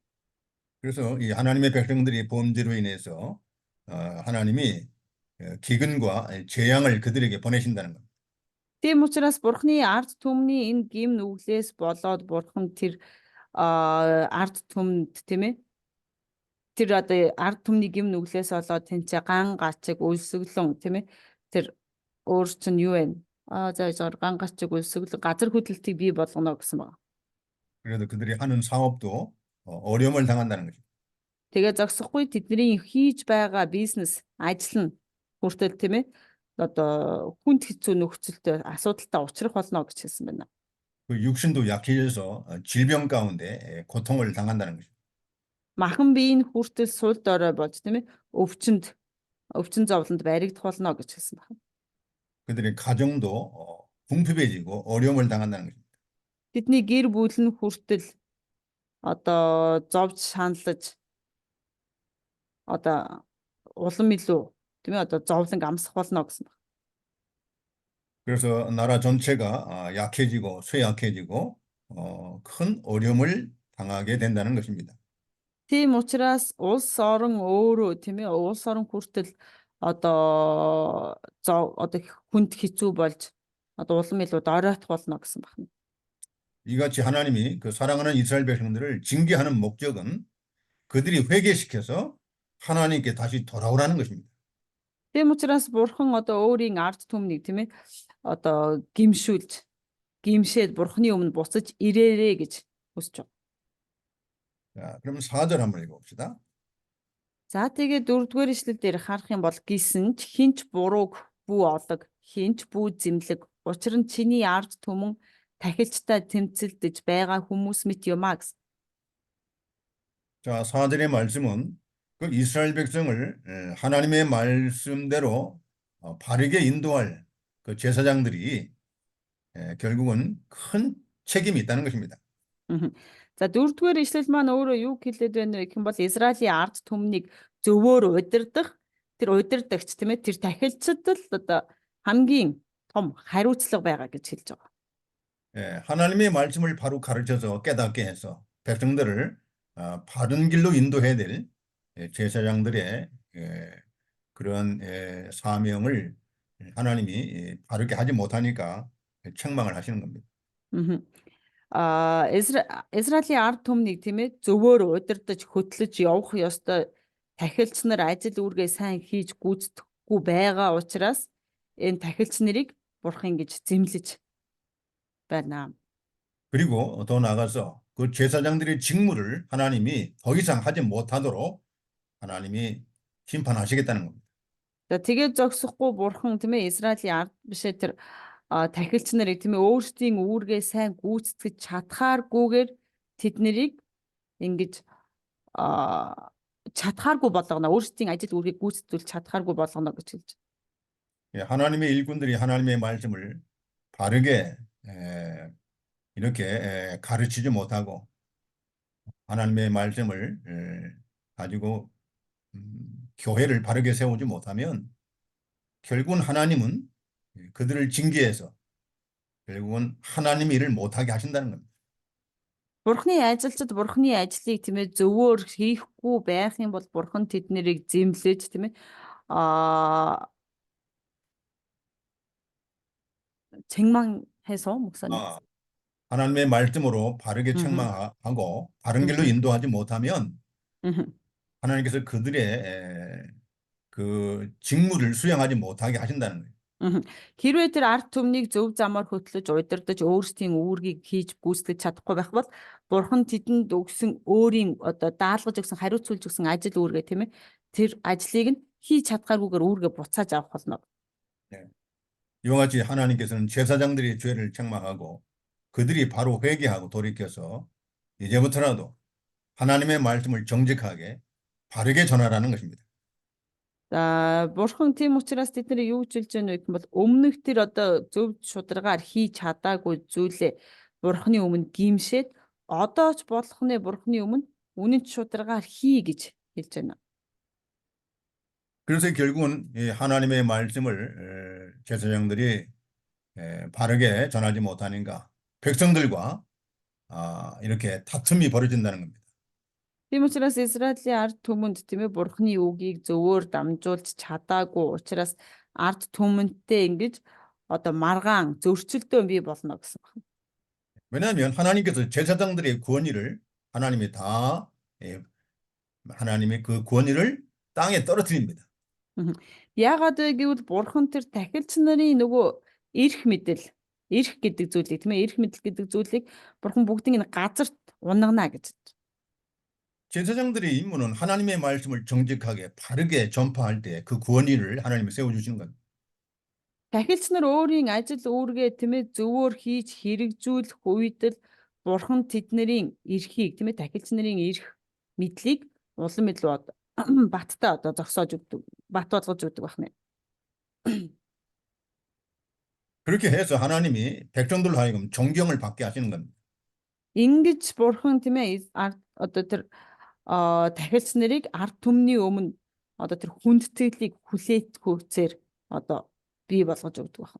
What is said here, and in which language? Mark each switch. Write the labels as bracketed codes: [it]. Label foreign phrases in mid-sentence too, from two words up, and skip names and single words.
[ko] 그래서 이 하나님의 백성들이 범죄로 인해서 하나님이 기근과 재앙을 그들에게 보내신다는 겁니다. [mn] Тийм учраас бурхны ард түмний энэ гим нүглээс болоод бурхан тэр ард түмэнд тийм ээ тэр одоо ард түмний гим нүглээс болоод тэнцээ ган гачиг өлсгөлөн тийм ээ тэр өөр чинь юу вэ? За ган гачиг өлсгөлөн газар хөдлөлтийг бий болгоно гэсэн байна. [ko] 그래도 그들이 하는 사업도 어려움을 당한다는 것입니다. [mn] Тэгээ зогсохгүй тэдний хийж байгаа бизнес ажил нь хүртэл тийм ээ одоо хүнд хэцүү нөхцөлтэй асуудалтай учрах болно гэж хэлсэн байна. [ko] 그 육신도 약해져서 질병 가운데 고통을 당한다는 것입니다. [mn] Махан бие нь хүртэл сул дорой болж тийм ээ өвчин зовлонд баригдах болно гэж хэлсэн байна. [ko] 그들의 가정도 궁핍해지고 어려움을 당한다는 것입니다. [mn] Бидний гэр бүл нь хүртэл одоо зовж шаналж одоо улам илүү тийм ээ одоо зовлон амсах болно гэсэн байна. [ko] 그래서 나라 전체가 약해지고 쇠약해지고 큰 어려움을 당하게 된다는 것입니다. [mn] Тийм учраас улс орон өөрөө тийм ээ улс орон хүртэл одоо одоо хүнд хэцүү болж одоо улам илүү доройтох болно гэсэн байна. [ko] 이같이 하나님이 그 사랑하는 이스라엘 백성들을 징계하는 목적은 그들이 회개시켜서 하나님께 다시 돌아오라는 것입니다. [mn] Тийм учраас бурхан одоо өөрийн ард түмнийг тийм ээ одоо гимшээд бурханы өмнө буцаж ирээрээ гэж хүсэж байна. [ko] 자, 그럼 4절 한번 읽어봅시다. [mn] За тэгээд 4-р ишлэл дээр харах юм бол гисэн ч хинч бурууг бүү олог хинч бүү зэмлэг учир нь чиний ард түмэн тахилчтай тэмцэлдэж байгаа хүмүүс мэт юмаа гэсэн. [ko] 자, 4절의 말씀은 그 이스라엘 백성을 하나님의 말씀대로 바르게 인도할 그 제사장들이 결국은 큰 책임이 있다는 것입니다. [mn] За 4-р ишлэл маань өөрөө юу хэлээд байна вэ гэх юм бол Израилийн ард түмнийг зөвөөр удирдах тэр удирдагч тийм ээ тэр тахилчид л одоо хамгийн том хариуцлага байгаа гэж хэлж байгаа. [ko] 하나님의 말씀을 바로 가르쳐서 깨닫게 해서 백성들을 바른 길로 인도해야 될 제사장들의 그런 사명을 하나님이 바르게 하지 못하니까 책망을 하시는 겁니다. [mn] Израилийн ард түмнийг тийм ээ зөвөөр удирдах хөтлөж явах ёстой тахилч нар ажил үүргээ сайн хийж гүйцэтгэхгүй байгаа учраас энэ тахилч нарыг бурхан гэж зэмлэж байна. [ko] 그리고 더 나아가서 그 제사장들의 직무를 하나님이 더 이상 하지 못하도록 하나님이 심판하시겠다는 겁니다. [mn] За тэгээд зогсохгүй бурхан тийм ээ Израилийн ард бишээ тэр тахилч нарыг тийм ээ өөрсдийн үүргээ сайн гүйцэтгэж чадхааргүйгээр тэд нарыг ингэж чадхааргүй болгоно өөрсдийн ажил үүргийг гүйцэтгүүлж чадхааргүй болгоно гэж хэлж. [ko] 하나님의 일꾼들이 하나님의 말씀을 바르게 이렇게 가르치지 못하고 하나님의 말씀을 가지고 교회를 바르게 세우지 못하면 결국은 하나님은 그들을 징계해서 결국은 하나님 일을 못하게 하신다는 겁니다. [mn] Бурхны ажилчид бурхны ажлыг тийм ээ зөвөр хийхгүй байх юм бол бурхан тэднийг зэмлэж тийм ээ [ko] 책망해서 목사님. 하나님의 말씀으로 바르게 책망하고 바른 길로 인도하지 못하면 하나님께서 그들의 그 직무를 수행하지 못하게 하신다는 거예요. [mn] Хэрвээ тэр ард түмнийг зөв замаар хөтлөж удирдах өөрсдийн үүргийг хийж гүйцэтгэж чадахгүй байх бол бурхан тэдэнд өгсөн өөрийн одоо даалгаж өгсөн хариуцуулж өгсөн ажил үүргээ тийм ээ тэр ажлыг нь хийж чадхааргүйгээр үүргээ буцааж авах болно. [ko] 이와 같이 하나님께서는 제사장들의 죄를 책망하고 그들이 바로 회개하고 돌이켜서 이제부터라도 하나님의 말씀을 정직하게 바르게 전하라는 것입니다. [mn] За бурхан тийм учраас тэднийг юу гэж хэлж байна вэ гэх юм бол өмнөх тэр одоо зөв шударгаар хийж чадаагүй зүйлээ бурханы өмнө гимшээд одоо ч болохны бурханы өмнө үнэн шударгаар хий гэж хэлж байна. [ko] 그래서 결국은 이 하나님의 말씀을 제사장들이 바르게 전하지 못하니까 백성들과 이렇게 다툼이 벌어진다는 겁니다. [mn] Тийм учраас Израилийн ард түмэнд тийм ээ бурханы үгийг зөвөөр дамжуулж чадаагүй учраас ард түмэнтэй ингэж одоо маргаан зөрчилдөөн бий болно гэсэн байна. [ko] 왜냐하면 하나님께서 제사장들의 권위를 하나님이 다 하나님의 그 권위를 땅에 떨어뜨립니다. [mn] Яагаад вэ гэвэл бурхан тэр тахилч нарын нөгөө эрх гэдэг зүйлийг тийм ээ эрх мэдэл гэдэг зүйлийг бурхан бүгдийг нь газарт унгана гэж. [ko] 제사장들의 임무는 하나님의 말씀을 정직하게 바르게 전파할 때 그 권위를 하나님이 세워주시는 겁니다. [mn] Дахилч нар өөрийн ажил үүргээ тийм ээ зөвөр хийж хэрэгжүүлэх үед л Бурхан тэднэрийн эрхийг тийм ээ дахилч нарын эрх мэдлийг улам илүү баттай одоо зогсоож өгдөг, бат болгож өгдөг байна. [ko] 그렇게 해서 하나님이 백성들로 하여금 존경을 받게 하시는 겁니다. [mn] Ингэж Бурхан тийм ээ одоо тэр дахилч нарыг ард түмний өмнө одоо тэр хүндэтгэлийг хүлээт хөөцээр одоо бий болгож өгдөг байна.